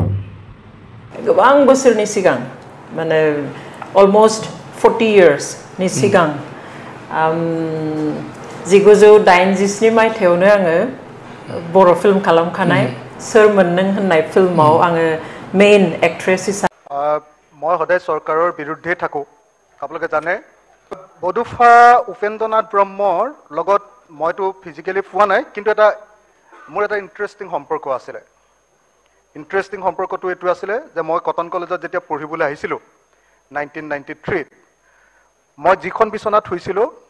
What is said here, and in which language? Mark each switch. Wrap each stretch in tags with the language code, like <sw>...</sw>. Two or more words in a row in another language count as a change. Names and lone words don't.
<brx>गोबां बोसोरनि सिगां माने</brx> <en>almost 40 years</en> <brx>नि सिगां 1987 मायथाइयावनो आङो बर' फिल्म खालामखानाय सोरमोन नों होननाय फिल्माव आङो</brx> <en>main actress</en> <brx>हिसाबै</brx> <as>মই সদায় চৰকাৰৰ বিৰুদ্ধে থাকো আপোনালোকে জানে বডুফা উপেন্দ্ৰনাথ ব্ৰহ্মৰ লগত মইতো ফিজিক্যালি পোৱা নাই কিন্তু এটা মোৰ এটা ইন্টাৰেষ্টিং সম্পৰ্ক আছিল ইন্টাৰেষ্টিং সম্পৰ্কটো এটো আছিল যে মই কটন কলেজত যেতিয়া পঢ়িবলৈ আহিছিলো 1993 মই যিখন বিছনাত শুইছিলো</as>